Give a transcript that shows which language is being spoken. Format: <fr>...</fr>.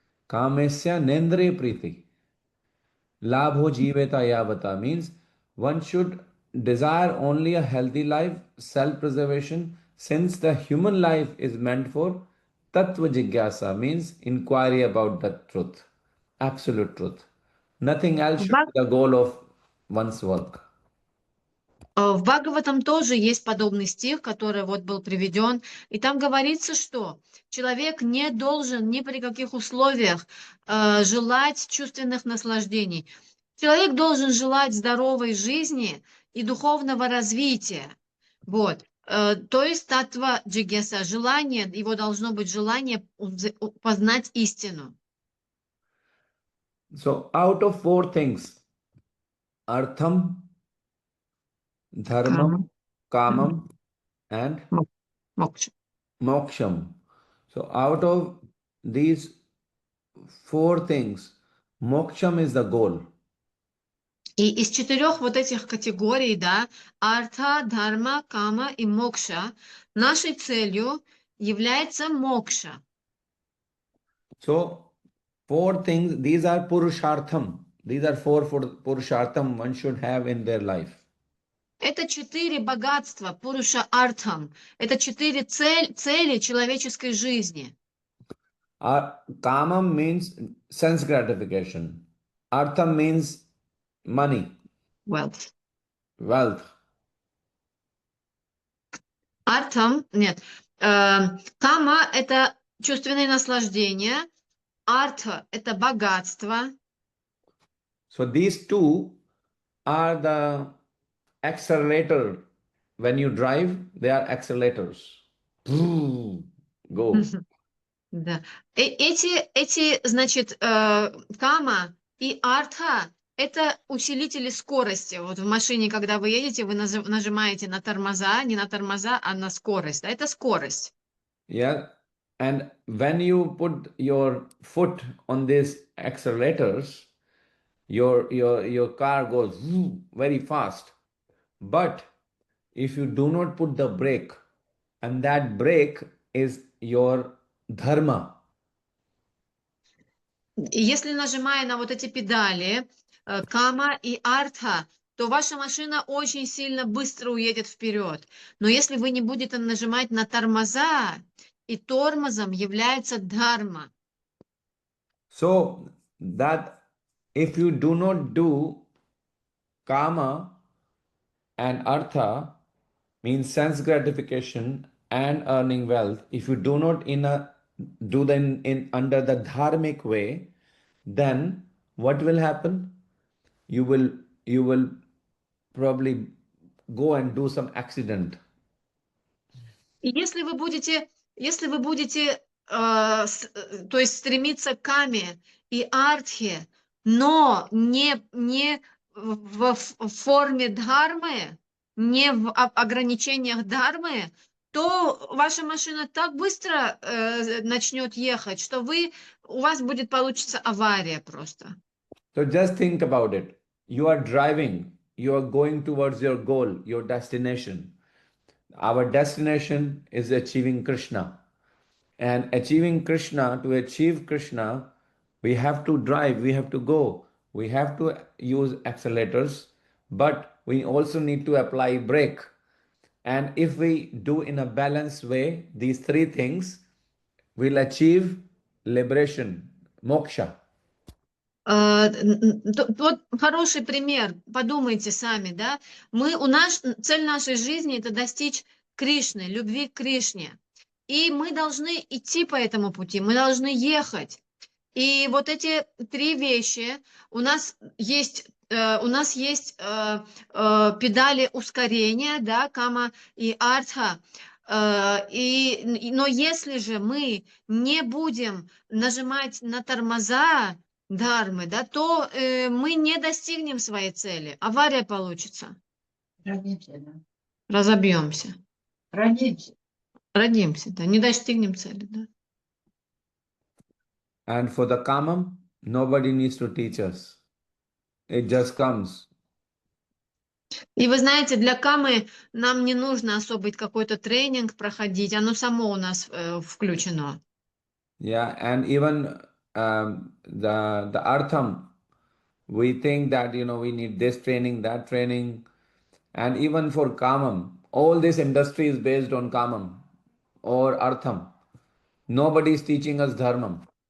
<sa>Kamesya nendre priti. Labho jiveta yavata</sa> <en>means one should desire only a healthy life, self-preservation, since the human life is meant for Tattva Jigyasa means inquiry about the truth, absolute truth. Nothing else should be the goal of one's work.</en> <ru>В Бхагаватам тоже есть подобный стих, который вот был приведен, и там говорится, что человек не должен ни при каких условиях желать чувственных наслаждений. Человек должен желать здоровой жизни и духовного развития. Вот. То есть татва джигеса, желание, его должно быть желание познать истину.</ru> <en>So out of four things, artham, dharmam, kamam, and moksham. So out of these four things, Moksham is the goal.</en> <ru>И из 4 вот этих категорий, да, арта, дharma, кама и мокша, нашей целью является мокша.</ru> <en>So 4 things, these are purushartham. These are four purushartham one should have in their life.</en> <ru>Это 4 богатства, пуруша артхам. Это 4 цели человеческой жизни.</ru> <en>Kamam means sense gratification. Artham means money. Wealth. Wealth.</en> <ru>Артхам, нет. Кама – это чувственные наслаждения. Артха – это богатство.</ru> <en>So these two are the accelerator. When you drive, they are accelerators. Go.</en> <ru>Да. Эти, значит, кама и артха – это усилители скорости. Вот в машине, когда вы едете, вы нажимаете на тормоза, не на тормоза, а на скорость. Да? Это скорость.</ru> <en>Yeah. And when you put your foot on these accelerators, your car goes very fast. But if you do not put the brake, and that brake is your dharma.</en> <ru>И если нажимая на вот эти педали, кама и артха, то ваша машина очень сильно быстро уедет вперед. Но если вы не будете нажимать на тормоза, и тормозом является дхарма.</ru> <en>So that if you do not do kama and artha, means sense gratification and earning wealth, if you do not do them in under the dharmic way, then what will happen? You will probably go and do some accident.</en> <ru>И если вы будете, то есть стремиться к каме и артхе, но не в форме дхармы, не в ограничениях дхармы, то ваша машина так быстро начнет ехать, что у вас получится авария просто.</ru> <en>So just think about it. You are driving, you are going towards your goal, your destination. Our destination is achieving Krishna. And achieving Krishna, to achieve Krishna, we have to drive, we have to go, we have to use accelerators, but we also need to apply brake. And if we do in a balanced way, these 3 things, we'll achieve liberation, moksha.</en> <ru>Вот хороший пример, подумайте сами, да? Цель нашей жизни – это достичь Кришны, любви к Кришне. И мы должны идти по этому пути, мы должны ехать. И вот эти 3 вещи, у нас есть педали ускорения, да, кама и артха. Но если же мы не будем нажимать на тормоза дхармы, да, то мы не достигнем своей цели. Авария получится. Родимся, да. Разобьемся. Родимся. Да, не достигнем цели, да.</ru> <en>And for the kamam, nobody needs to teach us. It just comes.</en> <ru>И вы знаете, для камы нам не нужно особый какой-то тренинг проходить, оно само у нас включено.</ru> <en>Yeah, and even the artham, we think that we need this training, that training, and even for kamam, all this industry is based on kamam or artham. Nobody is teaching us dharmam.</en>